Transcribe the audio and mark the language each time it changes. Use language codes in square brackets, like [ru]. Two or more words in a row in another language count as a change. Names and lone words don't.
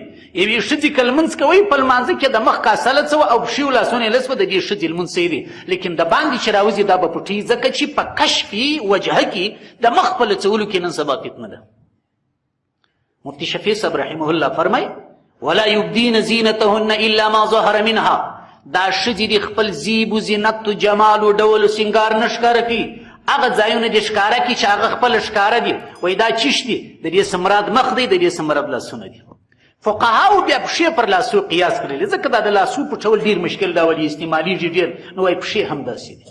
[ps] یوې ښځې که لمونځ کوئ په لمانځه کې د مخ کاسه لڅوه او پښې او لاسونه یې لڅوه، د دې ښځې لمونځ صحیح دی. لیکن د باندې چې راوځي دا به پټوي، ځکه چې په کشفي وجهه کې د مخ په لڅولو کې نن سبا فتنه ده. مفتي شفیع صاحب [ar] رحمه الله [ps] فرمایي [ar] ولا یبدین زینتهن الا ما ظهر منها. [ps] دا ښځې دي خپل زیب و زینت و جمال و ډول و سینګار نه ښکاره کوي. هغه ځایونه دې ښکاره کړي چې هغه خپله ښکاره دي. وایي دا چیش دي، د دې څه مراد مخ دی، د دې څه مراد لاسونه دي. فقهاو بیا پښې پر لاسو قیاس کړلې، ځکه دا د لاسو پټول ډېر مشکل دا ولې استعمالیږي ډېر، نو وایي پښې هم داسې دي.